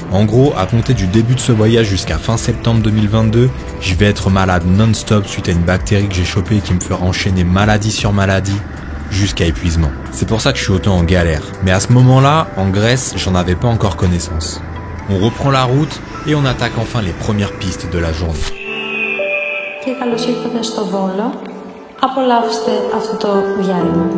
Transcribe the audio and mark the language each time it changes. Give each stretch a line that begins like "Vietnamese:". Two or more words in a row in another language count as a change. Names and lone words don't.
French: En gros, à compter du début de ce voyage jusqu'à fin septembre 2022, je vais être malade non-stop suite à une bactérie que j'ai chopée et qui me fera enchaîner maladie sur maladie jusqu'à épuisement. C'est pour ça que je suis autant en galère. Mais à ce moment-là, en Grèce, j'en avais pas encore connaissance. On reprend la route et on attaque enfin les premières pistes de la journée.
Greek: Και καλώς ήρθατε στο Βόλο. Απολαύστε αυτό το διάλειμμα.